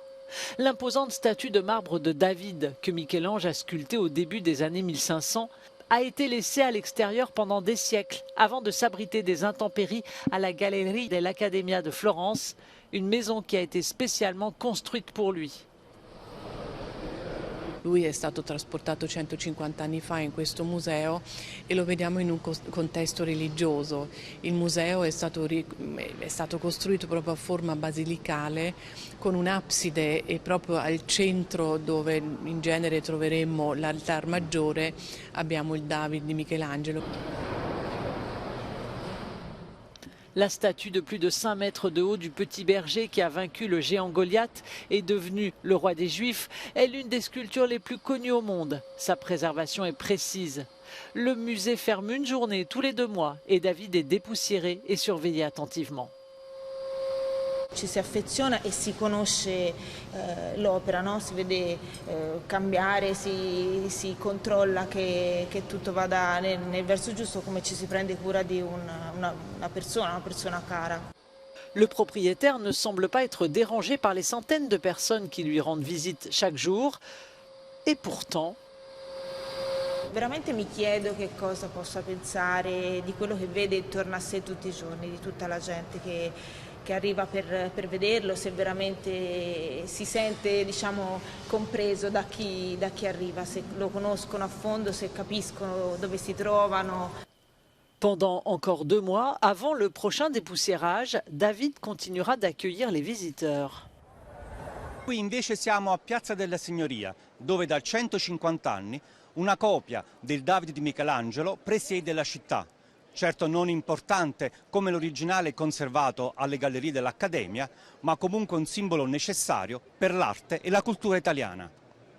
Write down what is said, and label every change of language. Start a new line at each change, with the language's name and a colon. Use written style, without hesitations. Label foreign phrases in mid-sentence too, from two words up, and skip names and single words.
French: L'imposante statue de marbre de David que Michel-Ange a sculptée au début des années 1500 a été laissée à l'extérieur pendant des siècles avant de s'abriter des intempéries à la Galleria dell'Accademia de Florence, une maison qui a été spécialement construite pour lui.
Italian: Lui è stato trasportato 150 anni fa in questo museo e lo vediamo in un contesto religioso. Il museo è stato costruito proprio a forma basilicale con un'abside e proprio al centro, dove in genere troveremmo l'altar maggiore, abbiamo il David di Michelangelo.
French: La statue de plus de 5 mètres de haut du petit berger qui a vaincu le géant Goliath est devenu le roi des Juifs est l'une des sculptures les plus connues au monde. Sa préservation est précise. Le musée ferme une journée tous les 2 mois et David est dépoussiéré et surveillé attentivement.
Italian: Ci si affeziona e si conosce l'opera, no? Si vede cambiare, si controlla che tutto vada nel verso giusto, come ci si prende cura di una persona cara.
French: Le propriétaire ne semble pas être dérangé par les centaines de personnes qui lui rendent visite chaque jour. Et pourtant...
Italian: Veramente mi chiedo che cosa possa pensare di quello che vede intorno a sé tutti i giorni, di tutta la gente che arriva per vederlo, se veramente si sente, diciamo, compreso da chi arriva, se lo conoscono a fondo, se capiscono dove si trovano.
French: Pendant encore 2 mois, avant le prochain dépoussiérage, David continuera d'accueillir les visiteurs.
Italian: Qui invece siamo a Piazza della Signoria, dove da 150 anni una copia del David di Michelangelo presiede la città. Certo non importante come l'originale conservato alle gallerie dell'Accademia, ma comunque un simbolo necessario per l'arte e la cultura italiana.